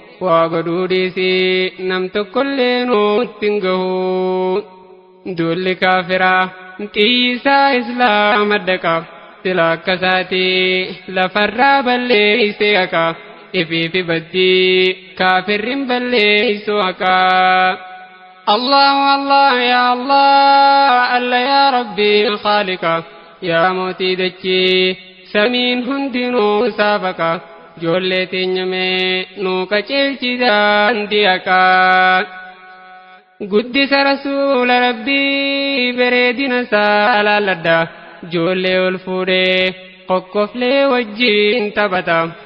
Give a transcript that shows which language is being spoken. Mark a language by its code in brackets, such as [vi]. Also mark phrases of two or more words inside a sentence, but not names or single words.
[om] Waa godhuu dhiisii nam tokkollee nuutti hin gahu. Duulli kaafiraa xiyyisaa Islaama daqa. Sila akka isaatii lafarraa balleeyse haqa. Ifii fi baddii kaafirrin balleeysu haqa. [ar] الله الله، يا الله، الله يا ربي خالقا, [om] ya mootii dachii, samiin hundinuu saafaqa. Ijoollee teenya mee nuu qaceelchi daandii haqaa. Guddisa Rasuula Rabbii bareedina isaa alaalladha. Ijoollee ol fuudhee kokkoflee wajjin taphata.